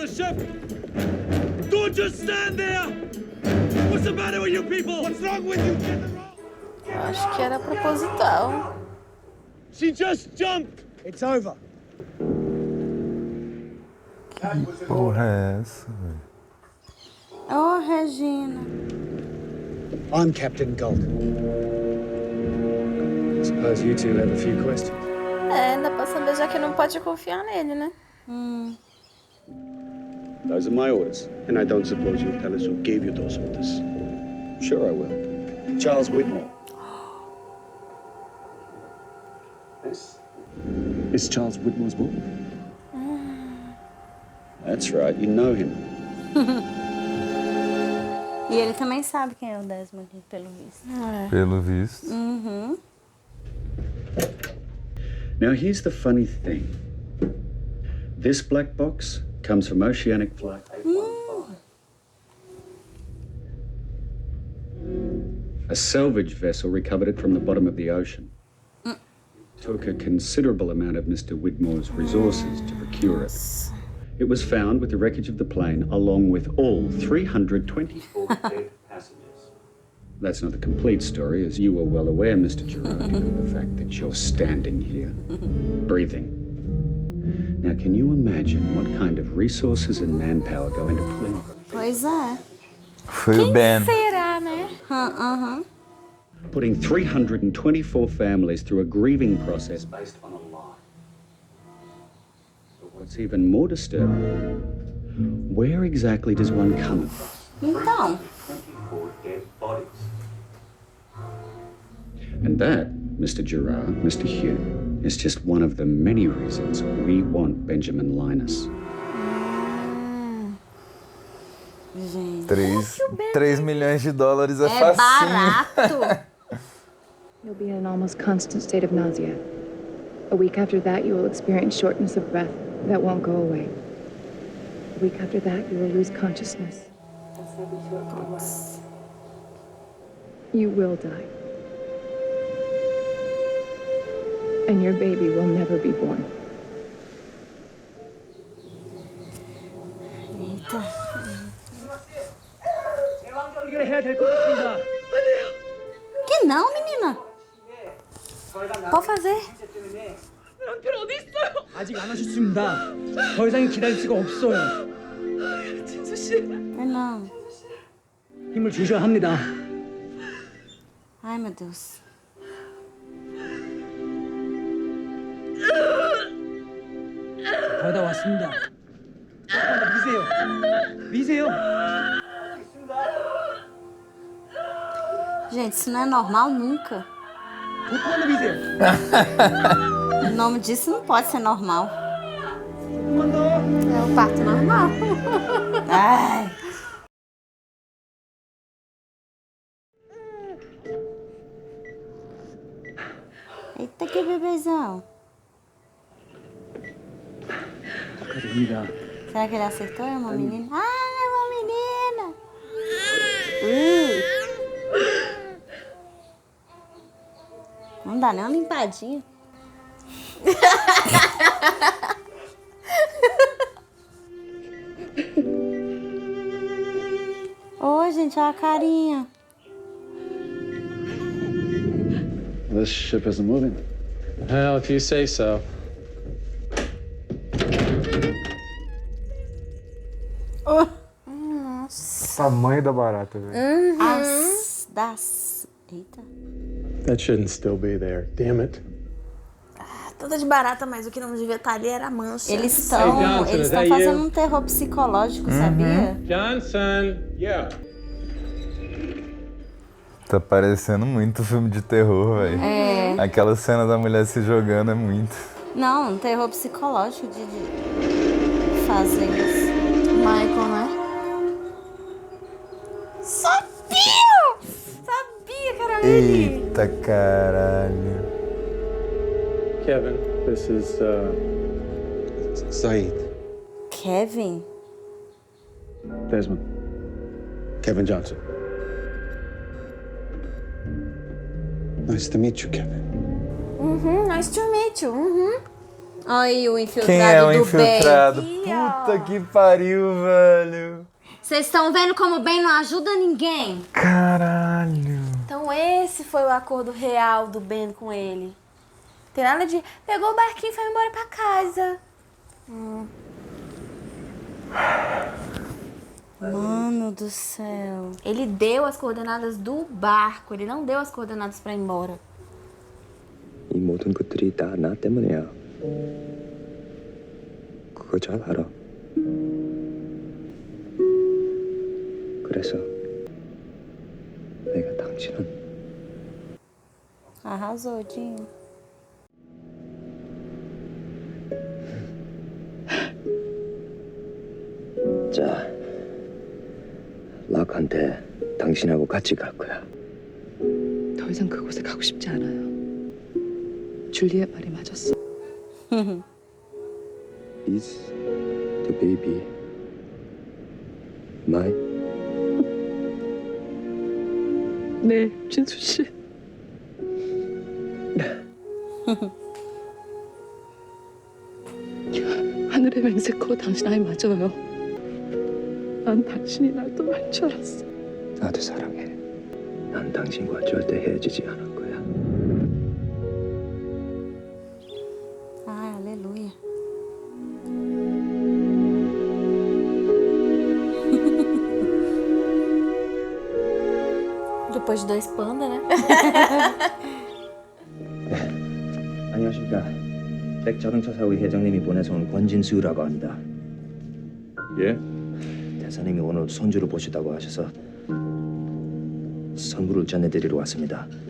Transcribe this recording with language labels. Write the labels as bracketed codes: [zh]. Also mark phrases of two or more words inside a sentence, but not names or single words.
[en] ship! Don't just stand there! What's the matter with you people? What's wrong with you, General? [pt] Acho que era proposital. [en] She just jumped! It's over. [pt] Que porra é essa, velho? [en] Oh, Regina. I'm Captain Galton. Suppose you two have a few questions. [pt] É, ainda pra saber já que não pode confiar nele, né? [en] Those are my orders. And I don't suppose you'll tell us who gave you those orders. Sure I will. Charles Whitmore. This is Charles Whitmore's boy. That's right, you know him. [pt] E ele também sabe quem é o Desmond, pelo visto. Pelo visto. Uhum. [en] Now here's the funny thing. This black box comes from Oceanic Flight 815. A salvage vessel recovered it from the bottom of the ocean. It took a considerable amount of Mr. Whitmore's resources to procure it. It was found with the wreckage of the plane, along with all 324 dead passengers. That's not the complete story, as you are well aware, Mr. Gerard, of the fact that you're standing here, breathing. Now, can you imagine what kind of resources and manpower go into pulling off? [pt] Pois é. Foi o Ben. Será, né? Aham. [en] Putting 324 families through a grieving process based on a lie. But what's even more disturbing, where exactly does one come across [pt] Então. [en] 24 dead bodies? And that, Mr. Gerard, Mr. Hugh, is just one of the many reasons we want Benjamin Linus. [pt] Gente. 3 milhões de dólares é É facinho. barato. [en] You'll be in an almost constant state of nausea. A week after that, you will experience shortness of breath that won't go away. A week after that, you will lose consciousness. You will die. And your baby will never be born. [pt] Que não, menina? Pode fazer. [ko] 남편 어디 있어요? 아직 안 오셨습니다. 더 이상 기다릴 수가 없어요. 진수 씨. [pt] É não. [ko] 힘을 주셔야 합니다. [pt] Ai, meu Deus. [ko] 거의 다 왔습니다. 미세요. 미세요. [pt] Gente, isso não é normal nunca. [ko] 조금만 더 미세요. [pt] O nome disso não pode ser normal. [ko] 조금만 더. [pt] É o parto normal. Ai. Eita, que bebezão. [ko] 축하드립니다. [pt] Será que ele acertou? É uma menina? Ah, é uma menina. Não dá nem uma limpadinha. Ô, gente, olha a carinha. [en] This ship isn't moving. Well, if you say so. Oh. [pt] Tamanho da barata, velho. Eita. [en] That shouldn't still be there. Damn it. [pt] Toda de barata, mas o que não devia estar ali era a mancha. Eles estão fazendo um terror psicológico, sabia? [en] Johnson, yeah. [pt] Tá parecendo muito filme de terror, velho. É. Aquela cena da mulher se jogando é muito. Não, um terror psicológico de fazer isso. Michael, né? Sabia! Sabia que era ele! Eita caralho. [en] Kevin, this is, Saeed. Kevin? Desmond. Kevin Johnson. Nice to meet you, Kevin. Nice to meet you. [pt] Olha aí o infiltrado Quem é o do infiltrado? Ben. Puta que pariu, velho. Vocês estão vendo como o Ben não ajuda ninguém? Caralho. Então esse foi o acordo real do Ben com ele. Tem nada de... Pegou o barquinho e foi embora pra casa. Mano do céu. Ele deu as coordenadas do barco. Ele não deu as coordenadas pra ir embora. [ko] 이 모든 것들이 다 나 때문이야. 그거 잘 알아. 그래서 내가 당신은 [pt] Arrasou, Dinho. [ko] 자, 락한테 당신하고 같이 갈 거야. 더 이상 그곳에 가고 싶지 않아요. 줄리의 말이 맞았어. [en] Is the baby mine? [ko] 네, 진수 씨. 하늘의 맹세코 당신 아이 맞아요. 난 당신이 날 떠날 줄 알았어. 나도 사랑해. 난 당신과 절대 헤어지지 않을 거야. [pt] Ai, aleluia. Depois de 2 pandas, né? [ko] 안녕하십니까. 백자동차 사의 회장님이 보내서 온 권진수라고 합니다. 예? 대사님이 오늘 손주를 보시다고 하셔서 선물을 전해드리러 왔습니다.